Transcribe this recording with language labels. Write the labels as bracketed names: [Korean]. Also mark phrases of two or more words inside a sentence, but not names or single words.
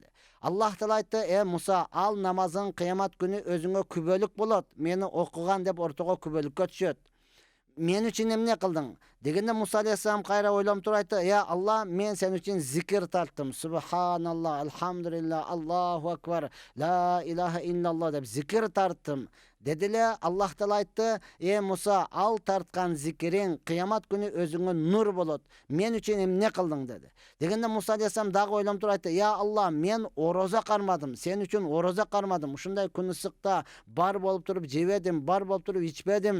[Kyrgyz] Аллах Таала айтты: Муса, ал намазың кыямат күнү өзүңө күбөлүк болот. Мени окуган деп ортого күбөлүккө түшөт. Мен үчүн эмне кылдың? Дегенде Муса алейхиссалам кайра ойлонуп туруп айтты: Алла, мен сен үчүн зикир тарттым. [Arabic] سبحان الله، الحمد لله, الله أكبر، لا إله إلا الله [Kyrgyz] деп зикир тарттым. Дедиле Аллах Таала айтты: Муса, ал тарткан зикириң кыямат күнү өзүңө нур болот. Мен үчүн эмне кылдың деди. Дегенде Муса алейхиссалам дагы ойлонуп туруп айтты: Алла, мен ороза кармадым. Сен үчүн ороза кармадым. Ушундай күн ысыкта бар болуп туруп жебедим, бар болуп туруп ичпедим.